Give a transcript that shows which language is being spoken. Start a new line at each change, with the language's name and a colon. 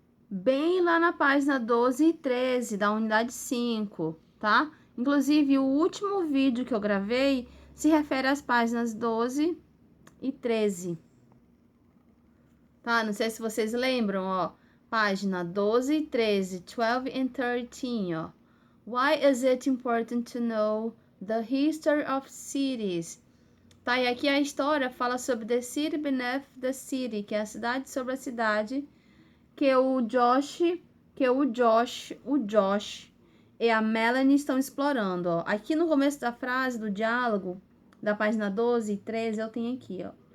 Portuguese: Bem lá na página 12 e 13 da unidade 5, tá? Inclusive, o último vídeo que eu gravei se refere às páginas 12 e 13. Tá? Não sei se vocês lembram, ó. Página 12 e 13,
English: 12 and 13,
Portuguese: ó.
English: Why is it important to know the history of cities?
Portuguese: Tá, e aqui a história fala sobre The City Beneath the City, que é a cidade sobre a cidade, que o Josh e a Melanie estão explorando, ó. Aqui no começo da frase, do diálogo, da página 12 e 13, eu tenho aqui, ó.